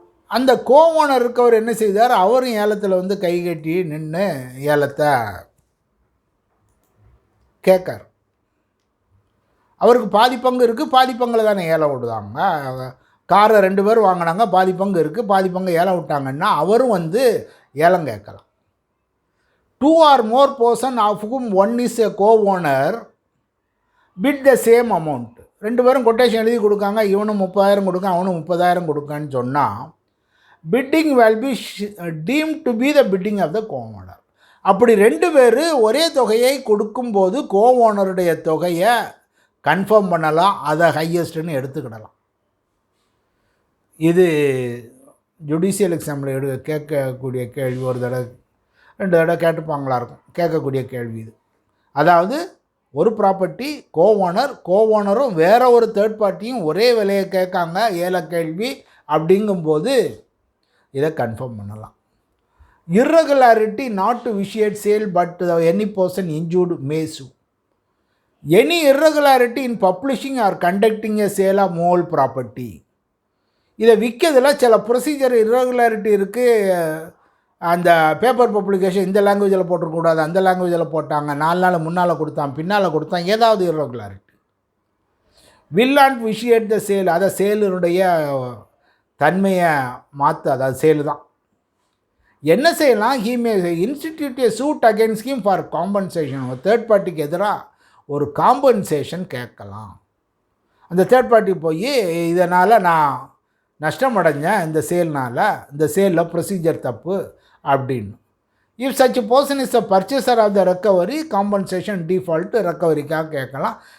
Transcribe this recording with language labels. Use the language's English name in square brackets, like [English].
[Tamil] அந்த கோ ஓனர் இருக்கவர் என்ன செய்தார், அவரும் ஏலத்தில் வந்து கை கட்டி நின்று ஏலத்தை கேட்கார். அவருக்கு பாதி பங்கு இருக்குது, பாதி பங்கில் தானே ஏலம் விடுவாங்க. காரை 2 பேர் வாங்கினாங்க, பாதி பங்கு இருக்குது, பாதி பங்கு ஏலம் விட்டாங்கன்னா அவரும் வந்து ஏலம் கேட்கலாம். [English] 2 or more person of whom one is a co-owner bid the same amount. [Tamil] 2 பேரும் கொட்டேஷன் எழுதி கொடுக்காங்க, இவனும் 30,000 கொடுக்க, அவனும் 30,000 கொடுக்கான்னு சொன்னால் fitting will be deemed to be the bidding of the co-owner. அப்படி 2 பேர் ஒரே தொகையை கொடுக்கும்போது கோ-ஓனருடைய தொகையை கன்ஃபார்ம் பண்ணலாம், அதை ஹையஸ்ட்டுன்னு எடுத்துக்கிடலாம். இது ஜுடிஷியல் எக்ஸாமில் கேட்கக்கூடிய கேள்வி. ஒரு தடவை 2 தடவை கேட்டுப்பாங்களா இருக்கும் கேட்கக்கூடிய கேள்வி இது. அதாவது ஒரு ப்ராப்பர்ட்டி கோ-ஓனரும் வேற ஒரு தேர்ட் பார்ட்டியும் ஒரே விலையை கேட்காங்க, ஏல கேள்வி அப்படிங்கும்போது இதை கன்ஃபார்ம் பண்ணலாம். [English] irregularity not to vitiate sale but any person injured may sue. Any irregularity in publishing or conducting a sale of movable property. [Tamil] இதை விற்கிறதுல சில ப்ரொசீஜர் irregularity இருக்குது. அந்த பேப்பர் பப்ளிகேஷன் இந்த லாங்குவேஜில் போட்டிருக்கூடாது, அந்த லாங்குவேஜில் போட்டாங்க, 4 நாள் முன்னால் கொடுத்தான் பின்னால் கொடுத்தான், ஏதாவது [English] irregularity will not vitiate the sale. [Tamil] அதை சேலினுடைய தன்மையை மாற்ற, அதாவது சேலு தான். என்ன செய்யலாம், [English] he may institute a suit against him for compensation. [Tamil] ஒரு தேர்ட் பார்ட்டிக்கு எதிராக ஒரு காம்பன்சேஷன் கேட்கலாம். அந்த தேர்ட் பார்ட்டி போய் இதனால் நான் நஷ்டம் அடைஞ்சேன், இந்த சேல்னால், இந்த சேலில் ப்ரொசீஜர் தப்பு அப்படின்னு. [English] if such person is a purchaser of the recovery compensation default [Tamil] ரெக்கவரிக்காக கேட்கலாம்.